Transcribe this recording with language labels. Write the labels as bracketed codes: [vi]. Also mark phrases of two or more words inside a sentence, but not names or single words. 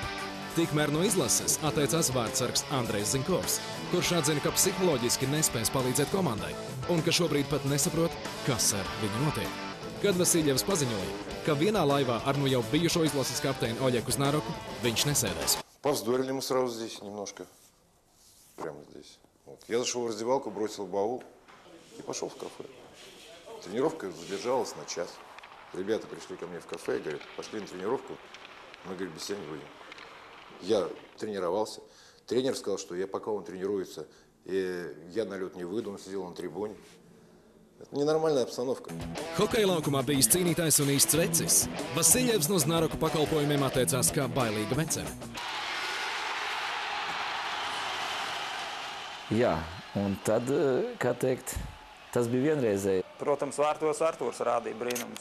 [lv] Tikmēr no izlases atteicās vārdsargs Andrejs Zinkovs, kurš atzina, ka psiholoģiski nespēs palīdzēt komandai un ka šobrīd pat nesaprot, kas ar viņu notiek. Kad Vasiljevs paziņoja, ka vienā laivā ar jau bijušo izlases kapteini Oļegu Znaroku viņš nesēdēs. [ru] Повздорили мы сразу здесь немножко, прямо здесь. Я зашел в раздевалку, бросил баул и пошел в кафе. Тренировка задержалась на час. Ребята пришли ко мне в кафе и говорят, пошли на тренировку, мы, говорит, без тебя не выйдем. Я тренировался. Тренер сказал, что пока он тренируется, я на лед не выйду, он сидел на трибуне. Это ненормальная обстановка. [lv] Hokeja laukumā bijis cīnītājs un īsts vecis. Vasiljevs no Znaroku pakalpojumiem atteicās kā bailīga vecene. Jā, un tad, kā teikt, tas bija vienreizēji. Protams, vārtos Artūrs rādīja brīnums.